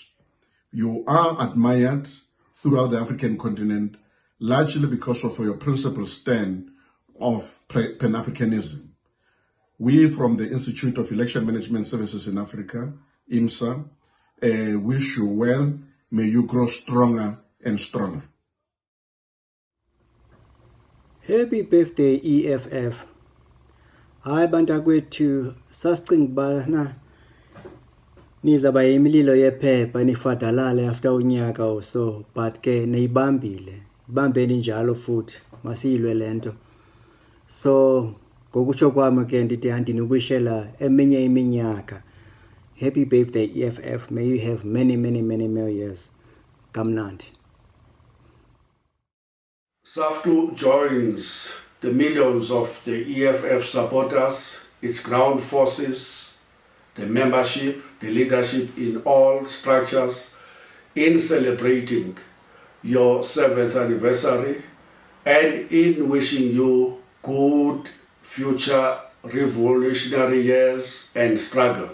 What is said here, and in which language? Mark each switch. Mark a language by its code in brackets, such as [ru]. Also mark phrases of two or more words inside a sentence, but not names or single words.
[en] You are admired throughout the African continent, largely because of your principal stand of Pan-Africanism. We from the Institute of Election Management Services in Africa, IMSA, wish you well. May you grow stronger and stronger. Happy birthday, EFF. [xh] Hayi bantakwethu sasicinga ubana nizaba yimililo yephepha nifadalale after unyaka [en] or so, [xh] but ke niyibambile. Ibambeni njalo futhi masiyilwe lento. So ngokutsho kwami ke ndithi andinubishela eminye iminyaka. [en] Happy birthday, EFF. May you have many more years. [xh] Kamnandi. [en] SAFTU joins the millions of the EFF supporters, its ground forces, the membership, the leadership in all structures in celebrating your 7th anniversary and in wishing you good future revolutionary years and struggle.